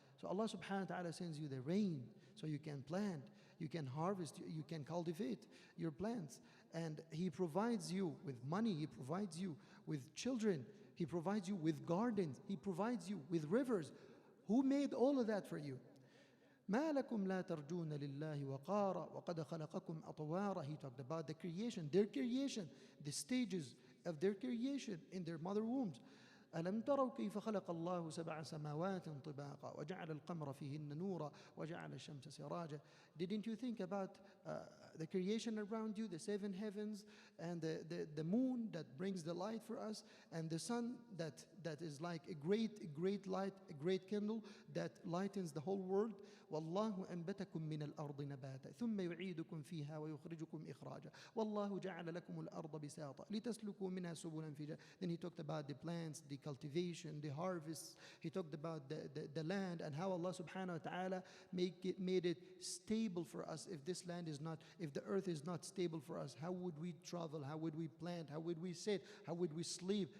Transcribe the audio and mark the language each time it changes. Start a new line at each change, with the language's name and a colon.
English: So Allah subhanahu wa ta'ala sends you the rain so you can plant, you can harvest, you can cultivate your plants. And He provides you with money, He provides you with children, He provides you with gardens, He provides you with rivers. Who made all of that for you?
Arabic: ما لكم لا ترجون لله وقارا وقد خلقكم أطوارا.
English: He talked about the creation, their creation, the stages of their creation in their mother wombs.
Arabic: ألم تروا كيف خلق الله سبع سماوات طباقا وجعل القمر فيهن نورا وجعل الشمس سراجا.
English: Didn't you think about the creation around you, the seven heavens, and the moon that brings the light for us, and the sun that is like a great light, a great candle that lightens the whole world.
Arabic: والله أنبتكم من الأرض نباتا ثم يعيدكم فيها ويخرجكم إخراجا والله جعل لكم الأرض بساطا لتسلكوا منها سبلا فجاجا.
English: Then he talked about the plants, the cultivation, the harvests. He talked about the land and how Allah subhanahu wa ta'ala made it stable for us. If the earth is not stable for us, how would we travel? How would we plant? How would we sit? How would we sleep?